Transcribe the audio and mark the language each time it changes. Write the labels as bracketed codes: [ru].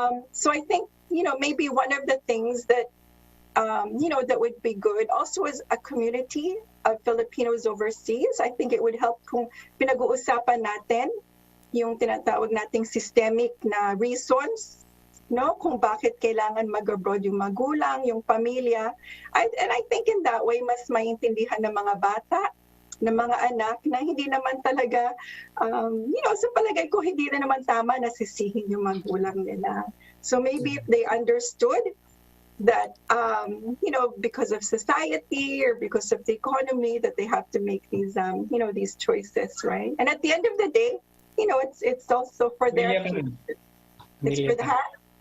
[en] So I think, maybe one of the things that, that would be good also as a community of Filipinos overseas, I think it would help [tl] kung pinag-uusapan natin yung tinatawag nating systemic na reasons, no, kung bakit kailangan mag-abroad yung magulang, yung pamilya. [en] And I think in that way, [tl] mas maintindihan ng mga bata ng mga anak na hindi naman talaga, sa palagay ko hindi na naman tama na sisihin yung magulang nila. [en] So maybe if they understood that, because of society or because of the economy, that they have to make these, these choices, right? And at the end of the day, it's also for their future. It's for that.